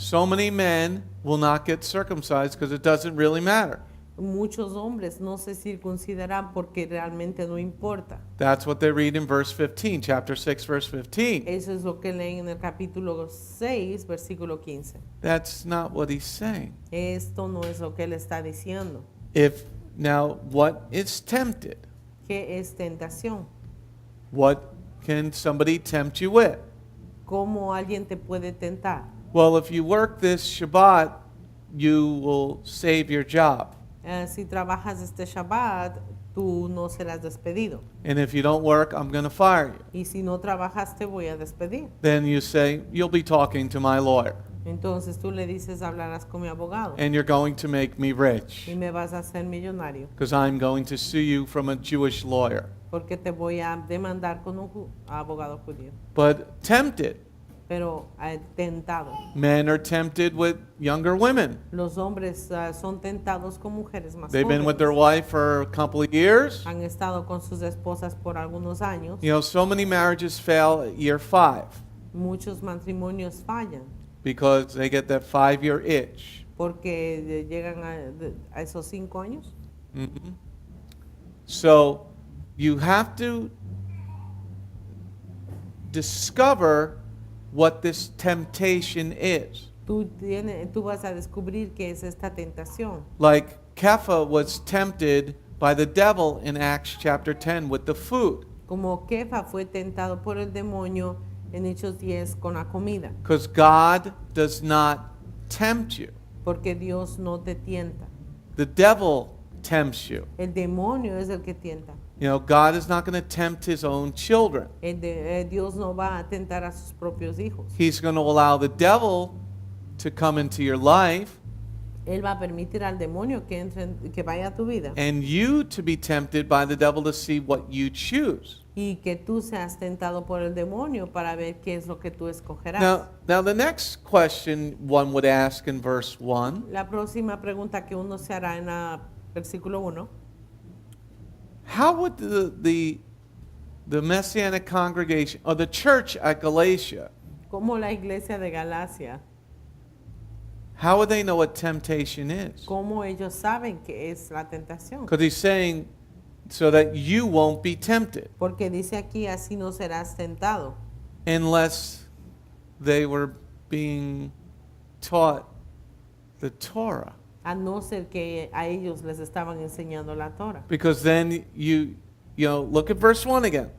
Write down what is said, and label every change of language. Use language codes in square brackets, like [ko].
[en] So many men will not get circumcised because it doesn't really matter. [es] Muchos hombres no se circuncidarán porque realmente no importa. [en] That's what they read in verse 15, chapter 6, verse 15. [es] Eso es lo que leen en el capítulo 6, versículo 15. [en] That's not what he's saying. [es] Esto no es lo que él está diciendo. [en] Now, what is tempted? [es] ¿Qué es tentación? [en] What can somebody tempt you with? [es] ¿Cómo alguien te puede tentar? [en] Well, if you work this Shabbat, you will save your job. [es] Si trabajas este Shabbat, tú no serás despedido. [en] And if you don't work, I'm going to fire you. [es] Y si no trabajas, te voy a despedir. [en] Then you say, you'll be talking to my lawyer. [es] Entonces tú le dices, hablarás con mi abogado. [en] And you're going to make me rich. [es] Y me vas a hacer millonario. [en] Because I'm going to sue you from a Jewish lawyer. [es] Porque te voy a demandar con un abogado judío. [en] But tempted. [es] Pero tentado. [en] Men are tempted with younger women. [es] Los hombres son tentados con mujeres más [en] They've been with their [es] jóvenes. [en] wife for a couple of years. [es] Han estado con sus esposas por algunos años. [en] You know, so many marriages fail at year 5 [es] Muchos matrimonios fallan [en] because they get that 5-year itch. [es] porque llegan a esos 5 años. Mhm. [en] So you have to discover what this temptation is. [es] Tú vas a descubrir qué es esta tentación. [en] Like Kepha was tempted by the devil in Acts chapter 10 with the food. [es] Como Kefa fue tentado por el demonio en Hechos 10 con la comida. [en] Because God does not tempt you. [es] porque Dios no te tienta. [en] The devil tempts you. [es] El demonio es el que tienta. [en] You know, God is not going to tempt his own children. [es] Dios no va a tentar a sus propios hijos. [en] He's going to allow the devil to come into your life [es] Él va a permitir al demonio que que vaya a tu vida [en] and you to be tempted by the devil to see what you choose. [es] y que tú seas tentado por el demonio para ver qué es lo que tú escogerás. [en] Now the next question one would ask in verse 1, [es] La próxima pregunta que uno se hará en el versículo 1, [en] how would the Messianic congregation or the church at Galatia, [es] ¿cómo la iglesia de Galacia, [en] how would they know what temptation is? [es] cómo ellos saben qué es la tentación? [en] Because he's saying so that you won't be tempted [es] Porque dice aquí, así no serás tentado, [en] unless they were being taught the Torah. [es] a no ser que a ellos les estaban enseñando la Torah. [en] Because then you know, look at verse 1 again.